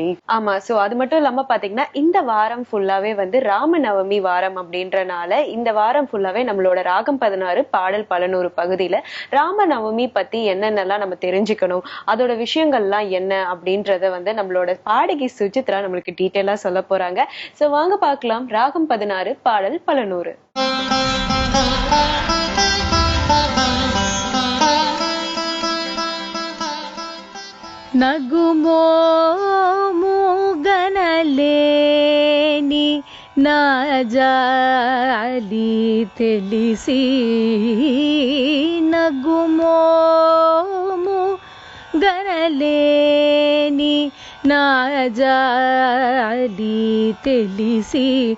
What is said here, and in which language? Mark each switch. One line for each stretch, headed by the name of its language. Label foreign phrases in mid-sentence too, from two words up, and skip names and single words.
Tamil: ஆமா, சோ அது மட்டும் இல்லாம பாத்தீங்கன்னா இந்த வாரம் ஃபுல்லாவே ராமநவமி வாரம் அப்படின்றனால இந்த வாரம் ஃபுல்லாவே நம்மளோட ராகம் 16 பாடல் 11 பகுதியில ராமநவமி பத்தி என்னென்னலாம் நம்ம தெரிஞ்சுக்கணும், அதோட விஷயங்கள்லாம் என்ன அப்படின்றத நம்மளோட பாடகி சுசித்ரா நம்மளுக்கு டீட்டெயிலா சொல்ல போறாங்க. சோ வாங்க பார்க்கலாம். ராகம் 16 பாடல் 11.
Telugu: నగుమో మూగనలేని నా జాలి తెలిసి నగుమో మూగనలేని నా జాలి తెలిసి